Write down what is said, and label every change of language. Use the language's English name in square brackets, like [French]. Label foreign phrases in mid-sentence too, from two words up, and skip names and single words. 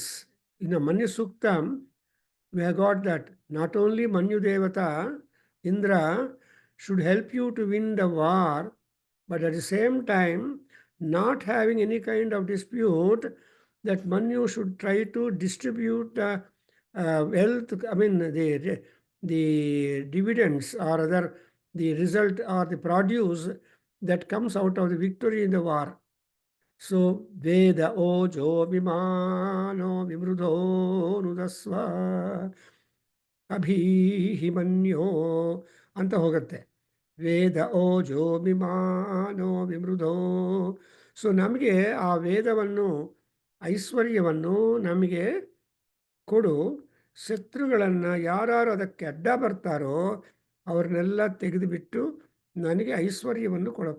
[English] In a Manyu Suktam, we have got that not only Manyu Devata, Indra, should help you to win the war, but at the same time, not having any kind of dispute, that Manu should try to distribute wealth, I mean the dividends or other, the result or the produce that comes out of the victory in the war. [Sanskrit] So, वेद ओजो विमानो विमृधो नुदस्व अभिहिमन्यो [Kannada] ಅಂತ ಹೋಗತ್ತೆ. [Sanskrit] ವೇದ ಓಜೋ ವಿಮಾನೋ ವಿಮೃಧೋ. [Kannada] ಸೊ ನಮಗೆ ಆ ವೇದವನ್ನು, ಐಶ್ವರ್ಯವನ್ನು ನಮಗೆ ಕೊಡು. ಶತ್ರುಗಳನ್ನು ಯಾರು ಅದಕ್ಕೆ ಅಡ್ಡ ಬರ್ತಾರೋ ಅವ್ರನ್ನೆಲ್ಲ ತೆಗೆದುಬಿಟ್ಟು ನನಗೆ ಐಶ್ವರ್ಯವನ್ನು ಕೊಡಪ್ಪ.